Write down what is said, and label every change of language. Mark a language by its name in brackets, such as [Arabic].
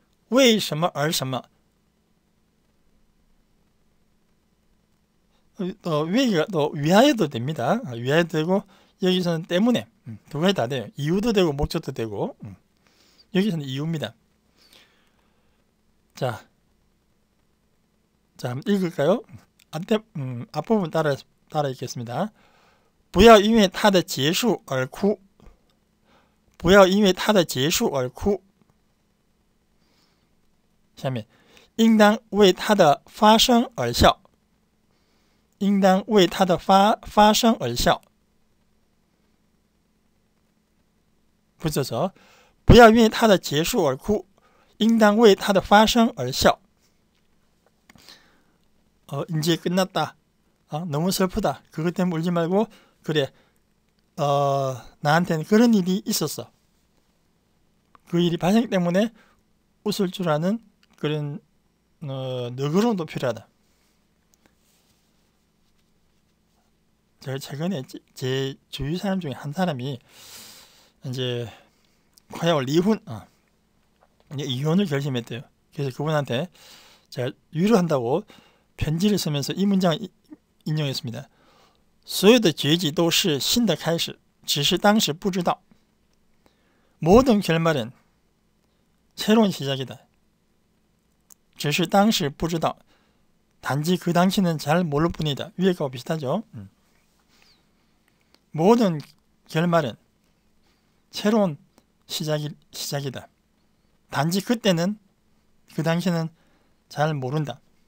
[Chinese] 为什么而什么 [Korean] 위가 또 위하여도 됩니다. 위하여도 되고 여기서는 때문에 두 가지 다 돼요. 이유도 되고 목적도 되고 여기서는 이유입니다. 자, 한번 읽을까요? 앞부분 따라 읽겠습니다. [Chinese] 不要因为它的结束而哭不要因为它的结束而哭下面应当为它的发生而笑应当为它的发生而笑不是说不要因为它的结束而哭应当为它的发生而笑 [Korean] 이제 끝났다. 너무 슬프다. 그것 때문에 울지 말고 그래 나한테는 그런 일이 있었어. 그 일이 발생 때문에 웃을 줄 아는 그런 너그러움도 필요하다. 제가 최근에 제 주위 사람 중에 한 사람이 이제 과연 리혼 이혼을 결심했대요. 그래서 그분한테 제가 위로한다고 편지를 쓰면서 이 문장을 인용했습니다. [Chinese] 所有的结局都是新的开始只是当时不知道 [Korean] 모든 결말은 새로운 시작이다. [Chinese] 只是当时不知道. [Korean] 단지 그 당시는 잘 모를 뿐이다. 위에 거와 비슷하죠. 모든 결말은 새로운 시작이다. 단지 그때는, 그 당시는 잘 모른다.